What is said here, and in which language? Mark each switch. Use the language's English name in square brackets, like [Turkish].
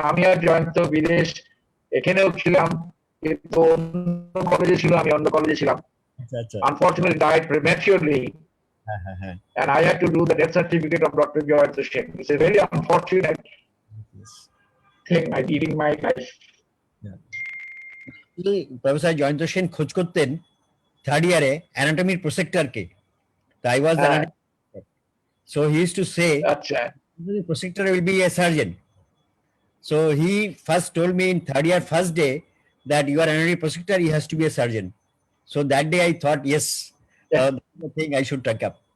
[Bangla] আমি আর জয়ন্ত বিদেশ এখানেও ছিলাম, কিন্তু অন্য কলেজে ছিল, আমি অন্য কলেজে ছিলাম। [English] Unfortunately died prematurely, and I had to do the death certificate of Dr. Rajashree. It's a very unfortunate thing I did in my life. [Bangla] Professor Jayanta Sen খোঁজ করতেন থার্ড ইয়ারে অ্যানাটমির প্রসেক্টরকে। [English] I was the anatomy. So he used to say, the prospector will be a surgeon. So he first told me in third year first day that you are an anatomy prospector, he has to be a surgeon. So that day I thought, yes, that's the thing I should take up.